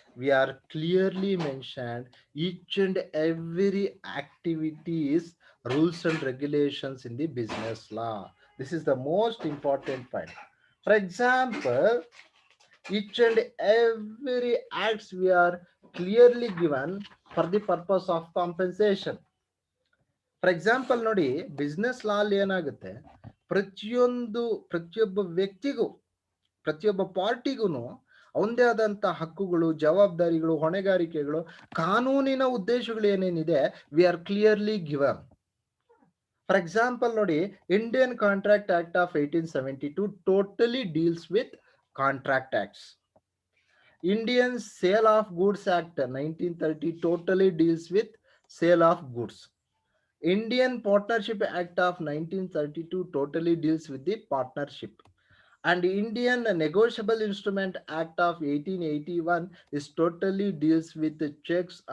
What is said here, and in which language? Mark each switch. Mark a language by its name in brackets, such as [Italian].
[English] We are clearly mentioned each and every activities, rules and regulations in the business law. This is the most important point. For example, each and every acts we are clearly given for the purpose of compensation. For example [Kannada] ನೋಡಿ, business ಲಾ ಅಲ್ಲಿ ಏನಾಗುತ್ತೆ, ಪ್ರತಿಯೊಬ್ಬ ವ್ಯಕ್ತಿಗೂ, ಪ್ರತಿಯೊಬ್ಬ ಪಾರ್ಟಿಗೂ ಅವಂದೇ ಆದಂತ ಹಕ್ಕುಗಳು, ಜವಾಬ್ದಾರಿಗಳು, ಹೊಣೆಗಾರಿಕೆಗಳು, ಕಾನೂನಿನ ಉದ್ದೇಶಗಳು ಏನೇನಿದೆ, [English] We are clearly given. For example ನೋಡಿ, Indian contract act of 1872 totally deals with contract acts. Indian sale of goods act 1930 totally deals with sale of goods. Indian Partnership Act of 1932 totally deals with the partnership. And Indian Negotiable Instrument Act of 1881 is totally deals with the checks.